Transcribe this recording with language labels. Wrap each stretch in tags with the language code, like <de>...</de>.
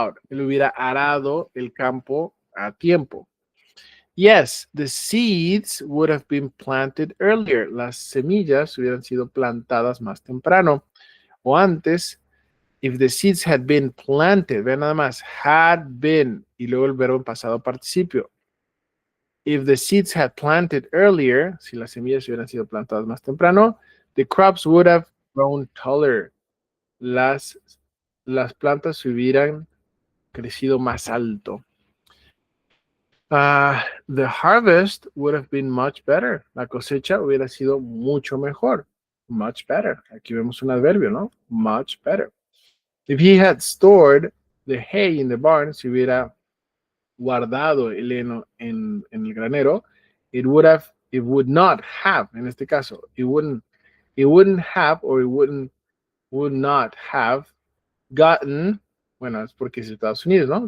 <es>Él hubiera arado el campo a tiempo.</es> <en>Yes, the seeds would have been planted earlier.</en> <es>Las semillas hubieran sido plantadas más temprano o antes.</es> <en>If the seeds had been planted,</en> <es>vean nada más, had been, y luego el verbo en pasado participio.</es> <en>If the seeds had planted earlier,</en> <es>si las semillas hubieran sido plantadas más temprano,</es> <en>the crops would have grown taller.</en> <es>Las plantas hubieran crecido más alto.</es> <en>The harvest would have been much better.</en> <es>La cosecha hubiera sido mucho mejor.</es> <en>Much better.</en> <es>Aquí vemos un adverbio, ¿no?</es> <en>Much better. If he had stored the hay in the barn,</en> <es>si hubiera guardado el heno en el granero,</es> <en>it would not have, en este caso, it wouldn't have, or it would not have gotten,</en> <es>bueno, es porque es Estados Unidos, ¿no?</es>